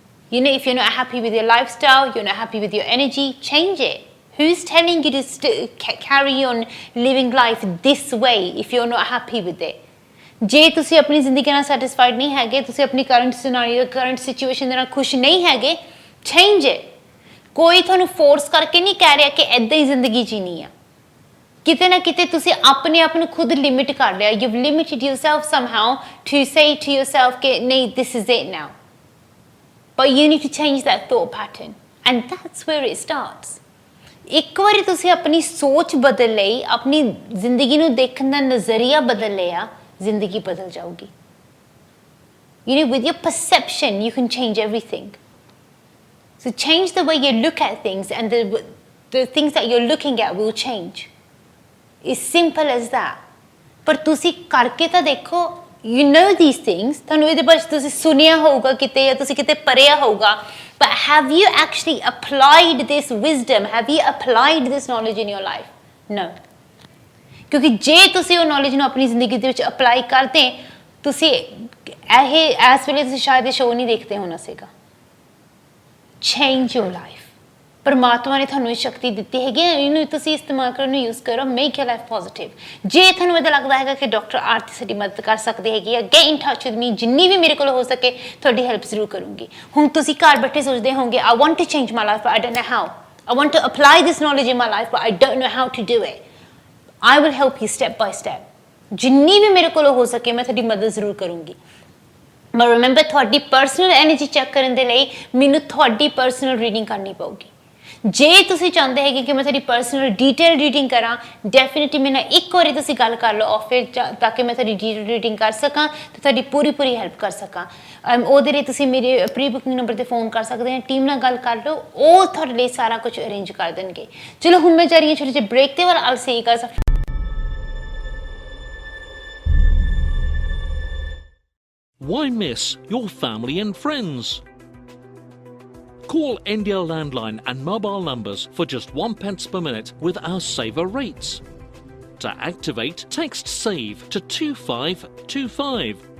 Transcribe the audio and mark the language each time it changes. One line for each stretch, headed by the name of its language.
English: You know, if you're not happy with your lifestyle, you're not happy with your energy, change it. Who's telling you to carry on living life this way if you're not happy with it?
Punjabi: ਜੇ ਤੁਸੀਂ ਆਪਣੀ ਜ਼ਿੰਦਗੀ ਨਾਲ satisfied ਨਹੀਂ ਹੈਗੇ, ਤੁਸੀਂ ਆਪਣੀ current scenario, current situation ਦੇ ਨਾਲ ਖੁਸ਼ ਨਹੀਂ ਹੈਗੇ,
English: Change it.
Punjabi: ਕੋਈ ਤੁਹਾਨੂੰ ਫੋਰਸ ਕਰਕੇ ਨਹੀਂ ਕਹਿ ਰਿਹਾ ਕਿ ਇੱਦਾਂ ਹੀ ਜ਼ਿੰਦਗੀ ਜੀਣੀ ਆ। ਕਿਤੇ ਨਾ ਕਿਤੇ ਤੁਸੀਂ ਆਪਣੇ ਆਪ ਨੂੰ ਖੁਦ ਲਿਮਿਟ ਕਰ ਲਿਆ।
English: You've limited yourself somehow to say to yourself
Punjabi: ਕਿ ਨਹੀਂ,
English: this is it now. But you need to change that thought pattern, and that's where it starts.
Punjabi: ਇੱਕ ਵਾਰੀ ਤੁਸੀਂ ਆਪਣੀ ਸੋਚ ਬਦਲ ਲਈ, ਆਪਣੀ ਜ਼ਿੰਦਗੀ ਨੂੰ ਦੇਖਣ ਦਾ ਨਜ਼ਰੀਆ ਬਦਲ ਲਿਆ, ਜ਼ਿੰਦਗੀ ਬਦਲ ਜਾਊਗੀ।
English: You know, with your perception, you can change everything. So change the way you look at things, and the things that you're looking at will change. It's simple as that.
Punjabi: ਪਰ ਤੁਸੀਂ ਕਰਕੇ ਤਾਂ ਦੇਖੋ।
English: You know these things.
Punjabi: ਤੁਹਾਨੂੰ ਇਹਦੇ ਬਾਰੇ ਤੁਸੀਂ ਸੁਣਿਆ ਹੋਊਗਾ ਕਿਤੇ, ਜਾਂ ਤੁਸੀਂ ਕਿਤੇ ਪੜ੍ਹਿਆ ਹੋਊਗਾ,
English: but have you actually applied this wisdom? Have you applied this knowledge in your life? No.
Punjabi: ਕਿਉਂਕਿ ਜੇ ਤੁਸੀਂ ਉਹ knowledge ਨੂੰ ਆਪਣੀ ਜ਼ਿੰਦਗੀ ਦੇ ਵਿੱਚ ਅਪਲਾਈ ਕਰਦੇ, ਤੁਸੀਂ ਇਸ ਵੇਲੇ ਤੁਸੀਂ ਸ਼ਾਇਦ ਇਹ ਸ਼ੋਅ ਨਹੀਂ ਦੇਖਦੇ ਹੋਣਾ ਸੀਗਾ।
English: Change your life.
Punjabi: ਪਰਮਾਤਮਾ ਨੇ ਤੁਹਾਨੂੰ ਇਹ ਸ਼ਕਤੀ ਦਿੱਤੀ ਹੈਗੀ, ਇਹਨੂੰ ਤੁਸੀਂ ਇਸਤੇਮਾਲ ਕਰੋ, ਇਹਨੂੰ ਯੂਜ਼ ਕਰੋ,
English: Make your life positive.
Punjabi: ਜੇ ਤੁਹਾਨੂੰ ਇਹਦਾ ਲੱਗਦਾ ਹੈਗਾ ਕਿ ਡਾਕਟਰ ਆਰਤੀ ਸਾਡੀ ਮਦਦ ਕਰ ਸਕਦੀ ਹੈਗੀ ਆ,
English: Get in touch with me.
Punjabi: ਜਿੰਨੀ ਵੀ ਮੇਰੇ ਕੋਲ ਹੋ ਸਕੇ ਤੁਹਾਡੀ ਹੈਲਪ ਜ਼ਰੂਰ ਕਰੂੰਗੀ। ਹੁਣ ਤੁਸੀਂ ਘਰ ਬੈਠੇ ਸੋਚਦੇ ਹੋਵੋਗੇ,
English: I want to change my life but I don't know how. I want to apply this knowledge in my life but I don't know how to do it. I will help you step by step.
Punjabi: ਜਿੰਨੀ ਵੀ ਮੇਰੇ ਕੋਲ ਹੋ ਸਕੇ ਮੈਂ ਤੁਹਾਡੀ ਮਦਦ ਜ਼ਰੂਰ ਕਰੂੰਗੀ।
English: but remember,
Punjabi: ਤੁਹਾਡੀ ਪਰਸਨਲ ਐਨਰਜੀ ਚੈੱਕ ਕਰਨ ਦੇ ਲਈ ਮੈਨੂੰ ਤੁਹਾਡੀ ਪਰਸਨਲ ਰੀਡਿੰਗ ਕਰਨੀ ਪਊਗੀ। ਜੇ ਤੁਸੀਂ ਚਾਹੁੰਦੇ ਹੈਗੇ ਕਿ ਮੈਂ ਤੁਹਾਡੀ ਪਰਸਨਲ ਡੀਟੇਲ ਰੀਡਿੰਗ ਕਰਾਂ, ਡੈਫੀਨਿਟਲੀ ਮੇਰੇ ਨਾਲ ਇੱਕ ਵਾਰੀ ਤੁਸੀਂ ਗੱਲ ਕਰ ਲਓ ਆਫ 에ਅਰ, ਤਾਂ ਕਿ ਮੈਂ ਤੁਹਾਡੀ ਡੀਟੇਲ ਰੀਡਿੰਗ ਕਰ ਸਕਾਂ ਤੇ ਤੁਹਾਡੀ ਪੂਰੀ ਹੈਲਪ ਕਰ ਸਕਾਂ। ਉਹਦੇ ਲਈ ਤੁਸੀਂ ਮੇਰੇ ਪ੍ਰੀ ਬੁਕਿੰਗ ਨੰਬਰ ਤੇ ਫੋਨ ਕਰ ਸਕਦੇ ਹੋ, ਟੀਮ ਨਾਲ ਗੱਲ ਕਰ ਲਓ, ਉਹ ਤੁਹਾਡੇ ਲਈ ਸਾਰਾ ਕੁਝ ਅਰੇਂਜ ਕਰ ਦੇਣਗੇ। ਚਲੋ ਹੁਣ ਮੈਂ ਜਾ ਰਹੀ ਹਾਂ ਛੋਟੇ ਜਿਹੇ ਬ੍ਰੇਕ ਤੇ,
English: Or all see you guys. Why miss your family and friends? Call India landline and mobile numbers for just 1 pence per minute with our saver rates. To activate, text SAVE to 2525.